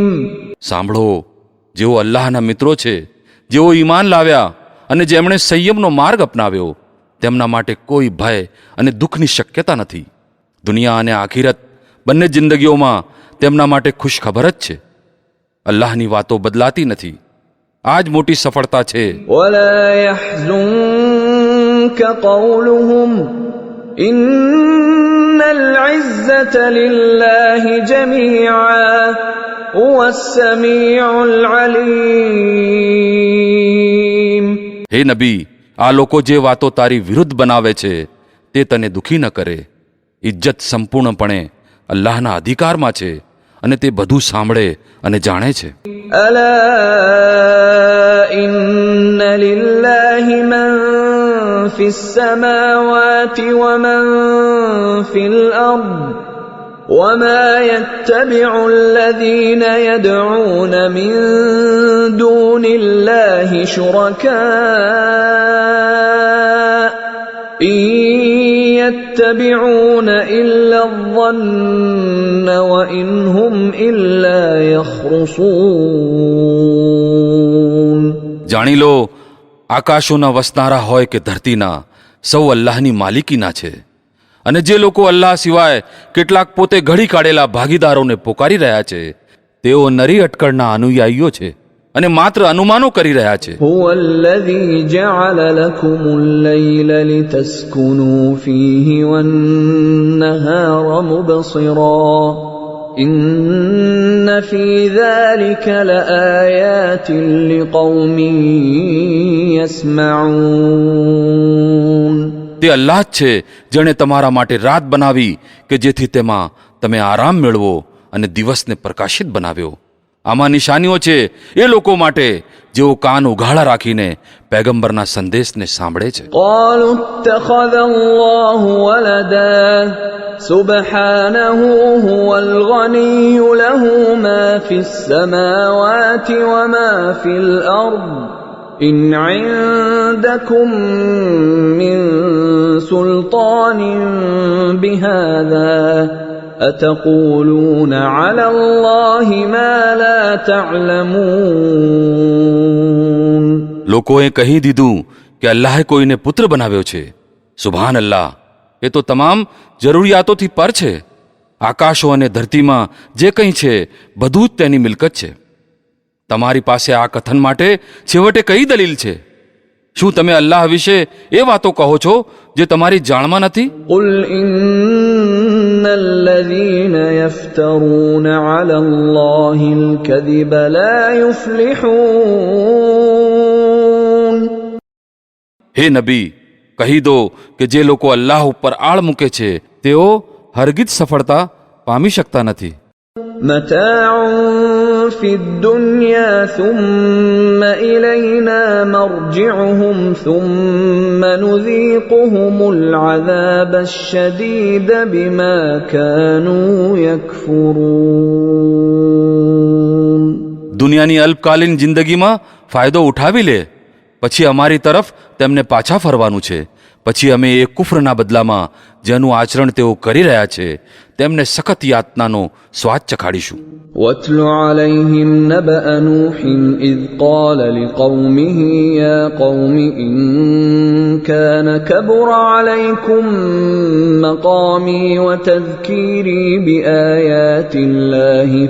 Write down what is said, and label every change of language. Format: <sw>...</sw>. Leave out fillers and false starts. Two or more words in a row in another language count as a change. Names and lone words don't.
<gu>સાંભળો, જેઓ અલ્લાહના મિત્રો છે, જેઓ ઈમાન લાવ્યા અને જેમણે સંયમનો માર્ગ અપનાવ્યો, તેમના માટે કોઈ ભય અને દુઃખની શક્યતા નથી. દુનિયા અને આખિરત બંને જિંદગીઓમાં તેમના માટે ખુશખબર જ છે. અલ્લાહની વાતો બદલાતી નથી. આ જ મોટી સફળતા છે.</gu> <ar>ولا يحزنك قولهم إن العزة لله جميعا هو السميع العليم.</ar> <gu>હે નબી, આ લોકો જે વાતો તારી વિરુદ્ધ બનાવે છે તે તને દુઃખી ન કરે. ઇજ્જત સંપૂર્ણપણે અલ્લાહના અધિકારમાં છે અને તે બધું સાંભળે અને જાણે છે.</gu> <ar>ألا إن لله من في السماوات ومن في الأرض وما يتبع الذين يدعون من دون الله شركاء إن يتبعون إلا الظن وإن هم إلا يخرصون.</ar> <gu>જાણી લો, આકાશોના વસનારા હોય કે ધરતીના, સૌ અલ્લાહની માલિકીના છે. અને જે લોકો અલ્લાહ સિવાય કેટલાક પોતે ઘડી કાઢેલા ભાગીદારોને પોકારી રહ્યા છે, તેઓ નરી અટકળના અનુયાયીઓ છે અને માત્ર અનુમાનો કરી રહ્યા છે.</gu> <ar>هو الذي جعل لكم الليل لتسكنوا فيه والنهار مبصرا إن في ذلك لآيات لقوم يسمعون.</ar> <gu>તે અલ્લાહ જ છે જેણે તમારા માટે રાત બનાવી કે જેથી તેમાં તમે આરામ મેળવો અને દિવસને પ્રકાશિત બનાવ્યો. આમાં નિશાનીઓ છે એ લોકો માટે જેઓ કાન ઉઘાડા રાખીને પૈગંબરના સંદેશને સાંભળે છે.</gu> <ar>قالوا اتخذ الله ولدا سبحانه هو الغني له ما في السماوات وما في الأرض إن عندكم من سلطان بهذا أتقولون على الله ما لا تعلمون.</ar> <gu>લોકોએ કહી દીધું કે અલ્લાહે કોઈને પુત્ર બનાવ્યો છે.</gu> <ar>سبحان الله,</ar> <gu>એ તો તમામ જરૂરિયાતોથી પર છે. આકાશો અને ધરતીમાં જે કંઈ છે બધું જ તેની મિલકત છે. તમારી પાસે આ કથન માટે છેવટે કઈ દલીલ છે? શું તમે અલ્લાહ વિશે એ વાતો કહો છો જે તમારી જાણમાં નથી?</gu> <ar>قل إن الذين يفترون على الله الكذب لا يفلحون.</ar> <gu>હે નબી, કહી દો કે જે લોકો અલ્લાહ ઉપર આળ મૂકે છે તેઓ હરગિજ સફળતા પામી શકતા નથી.</gu> <ar>متاع في الدنيا ثم إلينا مرجعهم ثم نذيقهم العذاب الشديد بما كانوا يكفرون.</ar> <gu>દુનિયાની અલ્પકાલીન જિંદગીમાં ફાયદો ઉઠાવી લે, પછી અમારી તરફ તેમને પાછા ફરવાનું છે. પછી અમે એ કુફરના બદલામાં જેનું આચરણ તેઓ કરી રહ્યા છે તેમને સખત યાતનાનો સ્વાદ ચખાડીશું.</gu> <ar>واتل عليهم نبأ نوح إذ قال لقومه يا قوم إن كان كبر عليكم مقامي وتذكيري بآيات الله</ar>